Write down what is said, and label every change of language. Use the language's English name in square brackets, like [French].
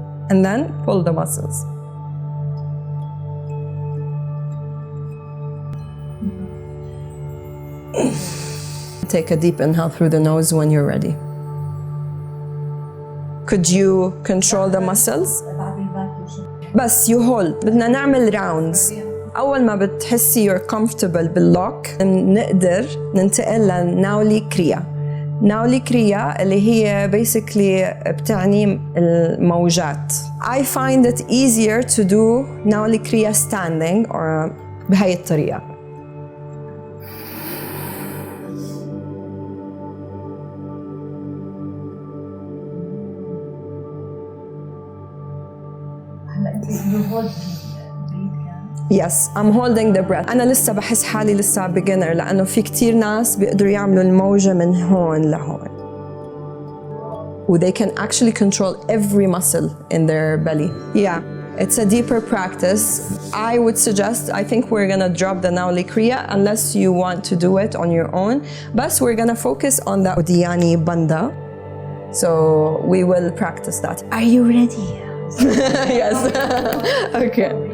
[English] And then pull the muscles. Take a deep inhale through the nose when you're ready. Could you control the muscles? [Arabic] بس [English] you hold. [Arabic] بدنا نعمل rounds. أول ما بتحسي [English] you're comfortable [Arabic] باللوك نقدر ننتقل لناولي كريا. ناولي كريا اللي هي [English] basically [Arabic] بتعني الموجات. [English] I find it easier to do nauli kriya standing or [Arabic] بهاي الطريقة. [English] Yes, I'm holding the breath. [Arabic] أنا لسه بحس حالي لسه [English] beginner [Arabic] لأنه في كتير ناس بيقدروا يعملوا الموجة من هون لهون. [English] They can actually control every muscle in their belly. Yeah, it's a deeper practice. I would suggest, I think we're gonna drop the Nowli Kriya unless you want to do it on your own. But we're gonna focus on the Odiyani Banda. So we will practice that. Are you ready? Yes. Okay.